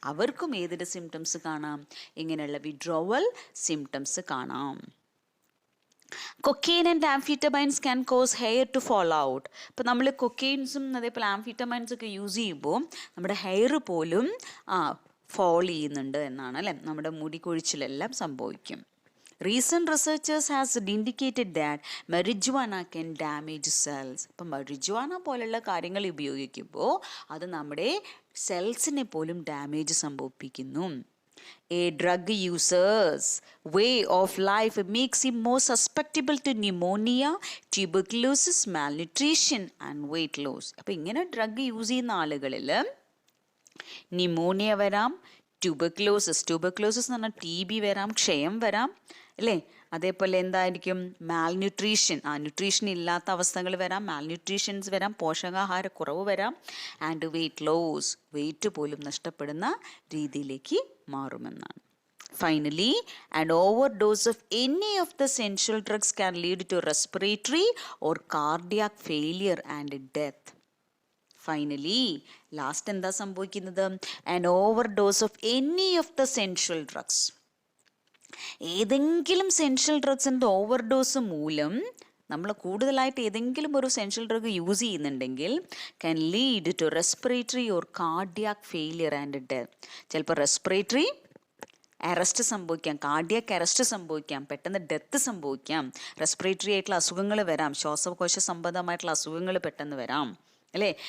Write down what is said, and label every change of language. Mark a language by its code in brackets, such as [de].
[ml] അവർക്കും ഏതിൻ്റെ സിംറ്റംസ് കാണാം? ഇങ്ങനെയുള്ള വിഡ്രോവൽ സിംറ്റംസ് കാണാം. [en] Cocaine and amphetamines can cause hair to fall out. [ml] ഇപ്പം നമ്മൾ കൊക്കെയിൻസും അതേപോലെ ആംഫിറ്റമൈൻസും ഒക്കെ യൂസ് ചെയ്യുമ്പോൾ നമ്മുടെ ഹെയർ പോലും ഫോൾ ചെയ്യുന്നുണ്ട് എന്നാണ് അല്ലേ, നമ്മുടെ മുടി കൊഴിച്ചിലെല്ലാം സംഭവിക്കും. [en] Recent researchers has indicated that marijuana can damage cells. [ml] അപ്പം marijuana പോലുള്ള കാര്യങ്ങൾ ഉപയോഗിക്കുമ്പോൾ അത് നമ്മുടെ സെൽസിനെ പോലും damage സംഭവിപ്പിക്കുന്നു. [en] A drug user's way of life makes him more susceptible to pneumonia, tuberculosis, malnutrition and weight loss. [ml] അപ്പം ഇങ്ങനെ ഡ്രഗ് യൂസ് ചെയ്യുന്ന ആളുകളിൽ ന്യൂമോണിയ വരാം, ട്യൂബർക്ലോസിസ് എന്ന് പറഞ്ഞാൽ TB വരാം, ക്ഷയം വരാം അല്ലേ. അതേപോലെ എന്തായിരിക്കും, മാൽന്യൂട്രീഷൻ, ന്യൂട്രീഷൻ ഇല്ലാത്ത അവസ്ഥകൾ വരാം, മാൽന്യൂട്രീഷൻസ് വരാം, പോഷകാഹാരക്കുറവ് വരാം. [en] and weight loss, [ml] വെയിറ്റ് പോലും നഷ്ടപ്പെടുന്ന രീതിയിലേക്ക് മാറുമെന്നാണ്. [en] Finally, an overdose of any of the essential drugs can lead to respiratory or cardiac failure and death. Finally, last [ml] എന്താ സംഭവിക്കുന്നത്, [en] an overdose of any of the essential drugs. [ml] ഏതെങ്കിലും സെൻഷ്യൽ ഡ്രഗ്സിൻ്റെ overdose മൂലം നമ്മൾ കൂടുതലായിട്ട് ഏതെങ്കിലും ഒരു സെൻഷ്യൽ ഡ്രഗ് യൂസ് ചെയ്യുന്നുണ്ടെങ്കിൽ [en] can lead to respiratory or cardiac failure and death. [ml] ചിലപ്പോൾ റെസ്പിറേറ്ററി അറസ്റ്റ് സംഭവിക്കാം, കാർഡിയാക് അറസ്റ്റ് സംഭവിക്കാം, പെട്ടെന്ന് ഡെത്ത് സംഭവിക്കാം, റെസ്പിറേറ്ററി ആയിട്ടുള്ള അസുഖങ്ങൾ വരാം, ശ്വാസകോശ സംബന്ധമായിട്ടുള്ള അസുഖങ്ങൾ പെട്ടെന്ന് വരാം അല്ലേ.